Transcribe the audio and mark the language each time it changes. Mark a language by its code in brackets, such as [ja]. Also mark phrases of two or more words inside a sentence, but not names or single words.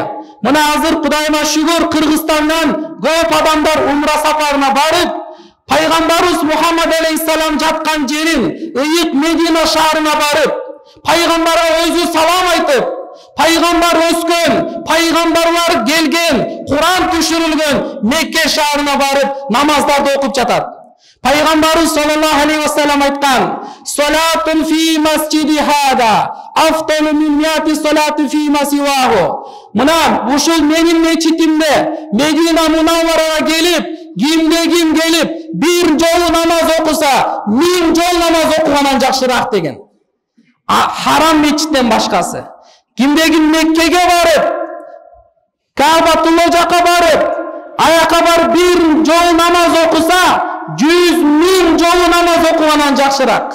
[ky] Мына азыр Кудайыма шүгүр Кыргызстандан көп адамдар умра сапарына барып, Пайгамбарыбыз Мухаммад алейхиссалам жаткан жерин, Ыйык Медина шаарына барып, пайгамбарга өзү салам айтып, пайгамбар өскөн, пайгамбарлар келген, Куран түшүрүлгөн Мекке шаарына барып намаздарды окуп жатат. [ar] Пайгамбарыбыз صلى الله عليه وسلم айткан: "صلاة في مسجدي هذا أفضل من مائة صلاة فيما سواه." [ky] Мына ушул менин мечитимде Медина Мунавварага келип, кимде-ким келип, bir жолу намаз окуса, 1000 жол намаз окугандан жакшыраак деген. Харам мечиттен башкасы. Кимде-ким Меккеге барып, Каабатулла жака барып, аяка барып 1 жол намаз окуса, 100.000 жолу намаз окугандан жакшыраак.